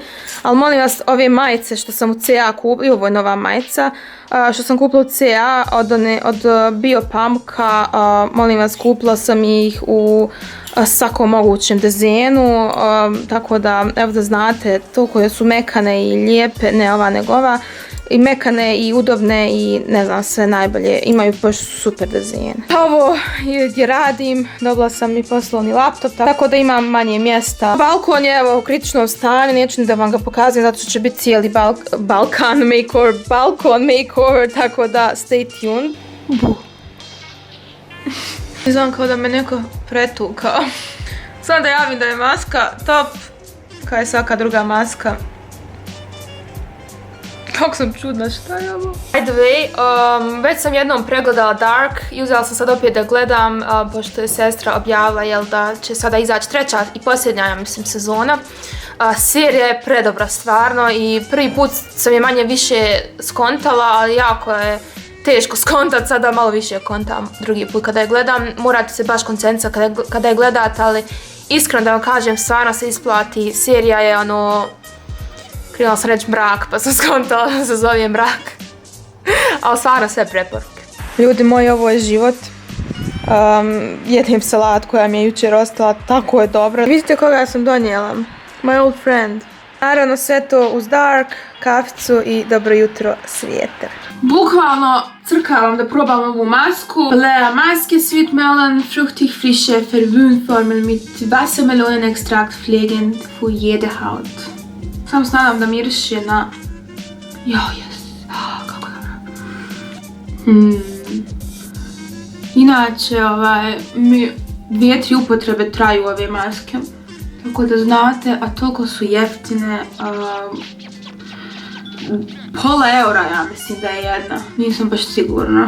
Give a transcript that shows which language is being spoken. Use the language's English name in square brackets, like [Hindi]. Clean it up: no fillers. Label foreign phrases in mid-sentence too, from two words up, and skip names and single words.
[Bosnian] Ali molim vas, ove majice što sam u CA kupila, ovo je nova majica, što sam kupila u CA od Biopamuka, molim vas, kupila sam ih u svakom mogućem dizajnu, tako da, evo da znate, toliko su mekane i lijepe, ne ova nego ova, i mekane i udobne i ne znam, sve najbolje, imaju baš super dizajn. Ovo gdje radim, dobila sam i poslovni laptop, tako da imam manje mjesta. Balkon je evo u kritičnom stanju, neću ni da vam ga pokazujem zato što će biti cijeli balkon makeover, tako da [English] stay tuned. [Bosnian] Znam kao da me neko pretukao. Samo da javim da je maska top, kao je svaka druga maska. Kako sam čudna, šta je ovo? [English] By the way, [Bosnian] već sam jednom pregledala Dark i uzela sam sad opet da gledam, pošto je sestra objavila jel, da će sada izaći treća i posljednja, ja mislim, sezona. Serija je predobra stvarno i prvi put sam je manje više skontala, ali jako je teško skontat, sada malo više kontam drugi put kada je gledam. Morate se baš koncentrirati kada je gledate, ali iskreno da vam kažem, stvarno se isplati. Serija je ono... Krenula sam reći mrak, pa sam skontala da se zove mrak. Ali stvarno sve preporuke. Ljudi moji, ovo je život. Jedem salat koja mi je jučer ostala, tako je dobra. Vidite koga sam donijela? [English] My old friend. [Bosnian] Naravno sve to uz Dark, kaficu i dobro jutro svijeter. Bukvalno crkavam da probam ovu masku. [German] Lea Maske, [English] Sweet Melon, [German] Fruchtig Frische, Verwöhnformel mit Wassermelonenextrakt pflegend für jede Haut. [Bosnian] Samo se nadam da miriše na... kako dobro. Inače, 2-3 upotrebe traju ove maske. Tako da znate, a toliko su jeftine. Pola eura, ja mislim da je jedna, nisam baš sigurna.